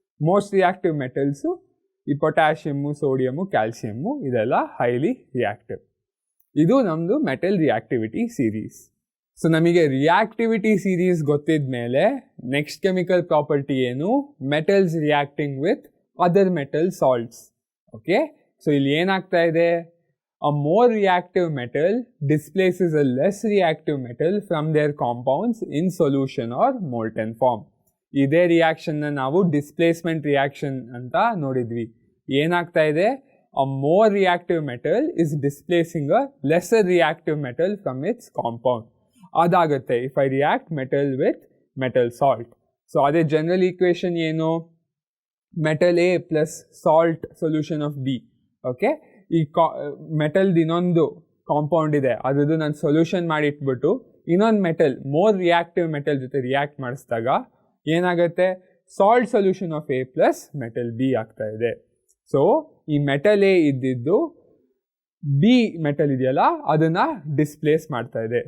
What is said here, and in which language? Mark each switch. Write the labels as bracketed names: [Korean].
[Kannada] Most reactive metals ಈ potassium, sodium, calcium, ಇದೆಲ್ಲ highly reactive. ಇದು ನಮ್ಮದು ಮೆಟಲ್ ರಿಯಾಕ್ಟಿವಿಟಿ ಸೀರೀಸ್. ಸೊ ನಮಗೆ ರಿಯಾಕ್ಟಿವಿಟಿ ಸೀರೀಸ್ ಗೊತ್ತಿದ ಮೇಲೆ ನೆಕ್ಸ್ಟ್ ಕೆಮಿಕಲ್ ಪ್ರಾಪರ್ಟಿ ಏನು, [English] Metals reacting with other metal salts. Okay, [Kannada] so ಇಲ್ಲಿ ಏನಾಗ್ತಾ ಇದೆ, [English] a more reactive metal displaces a less reactive metal from their compounds in solution or molten form. [Kannada] ಇದೇ ರಿಯಾಕ್ಷನ್ನ ನಾವು displacement reaction ಅಂತ ನೋಡಿದ್ವಿ. ಏನಾಗ್ತಾ ಇದೆ, [English] a more reactive metal is displacing a lesser reactive metal from its compound. [Kannada] ಅದಾಗುತ್ತೆ [English] if I react metal with metal salt. [Kannada] So ಅದೇ general equation ಏನು, [English] metal A plus salt solution of B. [Kannada] Okay, ಈ ಮೆಟಲ್ದು ಇನ್ನೊಂದು compound ಇದೆ, ಅದ್ರದ್ದು ನಾನು solution ಮಾಡಿಟ್ಬಿಟ್ಟು ಇನ್ನೊಂದು metal, more reactive metal ಜೊತೆ react ಮಾಡಿಸಿದಾಗ ಏನಾಗುತ್ತೆ, [English] salt solution of A plus metal B [Kannada] ಆಗ್ತಾ ಇದೆ. ಸೊ ಈ ಮೆಟಲ್ A ಇದ್ದಿದ್ದು B ಮೆಟಲ್ ಇದೆಯಲ್ಲ ಅದನ್ನು ಡಿಸ್ಪ್ಲೇಸ್ ಮಾಡ್ತಾ ಇದೆ.